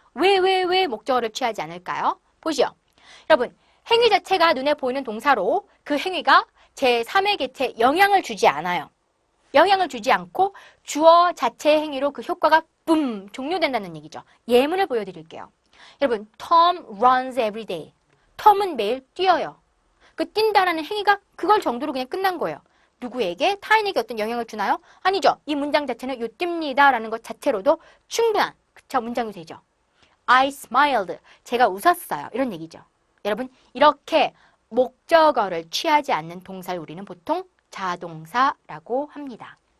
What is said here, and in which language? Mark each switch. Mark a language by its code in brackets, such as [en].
[ko] 왜 목적어를 취하지 않을까요? 보시죠. 여러분, 행위 자체가 눈에 보이는 동사로 그 행위가 제3의 객체에 영향을 주지 않아요. 영향을 주지 않고 주어 자체의 행위로 그 효과가 뿜 종료된다는 얘기죠. 예문을 보여드릴게요. [en] 여러분, Tom runs every day. [ko] 톰은 매일 뛰어요. 그 뛴다라는 행위가 그걸 정도로 그냥 끝난 거예요. 누구에게? 타인에게 어떤 영향을 주나요? 아니죠. 이 문장 자체는 요 뜁니다 라는 것 자체로도 충분한 그쵸 문장이 되죠. [en] I smiled. [ko] 제가 웃었어요. 이런 얘기죠. 여러분 이렇게 목적어를 취하지 않는 동사를 우리는 보통 자동사라고 합니다.